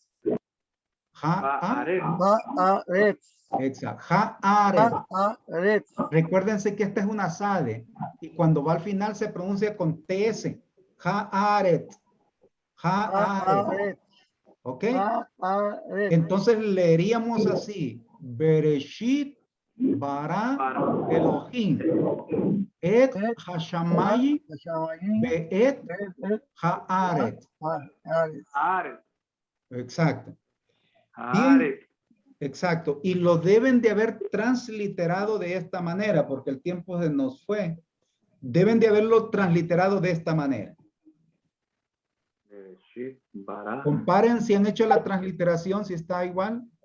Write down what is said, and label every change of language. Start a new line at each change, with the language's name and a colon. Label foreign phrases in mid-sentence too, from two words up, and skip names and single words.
Spanish: Haaret. Exacto. Haaret. Haaret. Recuérdense que esta es una sade y cuando va al final se pronuncia con TS. Haaret. Haaret. ¿Ok? Entonces leeríamos así.
Hebrew: בראשית ברא אלהים. את השמים ואת הארץ.
Spanish: Exacto. Bien. Exacto. Y lo deben de haber transliterado de esta manera porque el tiempo se nos fue. Deben de haberlo transliterado de esta manera. Comparen si han hecho la transliteración, si está igual.